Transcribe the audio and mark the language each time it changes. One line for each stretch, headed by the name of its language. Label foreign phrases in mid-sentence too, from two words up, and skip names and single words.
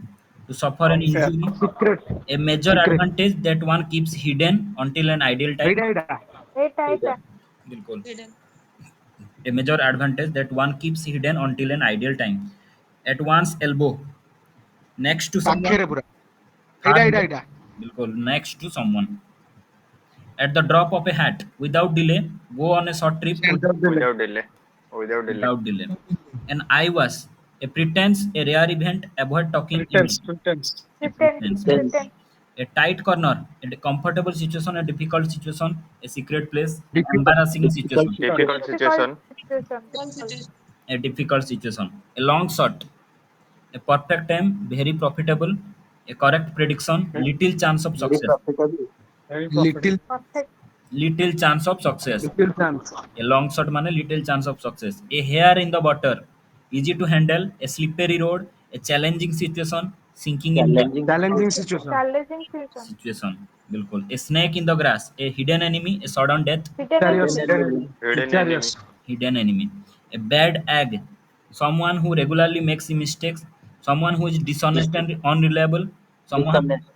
English: To suffer an Fair. injury. ସିକ୍ରେଟ A major Secret. advantage that one keeps hidden until an ideal time.
Odia: ଏଇଟା ଏଇଟା ଏଇଟା
Hindi: बिल्कुल.
English: A major advantage that one keeps hidden until an ideal time. At one's elbow. Next to someone.
Odia: ପାଖରେ ପୁରା
English: Far away.
Odia: ଏଇଟା
English: बिल्कुल. Next to someone. At the drop of a hat. Without delay. Go on a short trip.
Odia: ସେଣ୍ଟର ଦେଲେ
English: Without delay. Without delay. Without delay. An eyewitness. A pretense. A rare event. Avoid talking Pretense. event. Pretense. A pretend pretense. Then pretend A tight corner, a comfortable situation, a difficult situation, a secret place, Difficult. embarrassing difficult situation, Difficult difficult situation. situation difficult a difficult situation, a long shot, a perfect time, very profitable, a correct prediction, little chance of very success, profitable. Very profitable. ଲିଟିଲ perfect little chance of success, little chance a long shot mane little chance of success, a hair in the water, easy to handle, a slippery road, a challenging situation, sinking in debt. Challenging. challenging situation challenging situation Situation, बिल्कुल. A snake in the grass, a hidden enemy, a sudden death, hidden Victorious. enemy Hidden enemy. Hidden Victorious. enemy. hidden enemy. A bad egg, someone who regularly makes mistakes, someone who is dishonest and unreliable, someone Dishonest.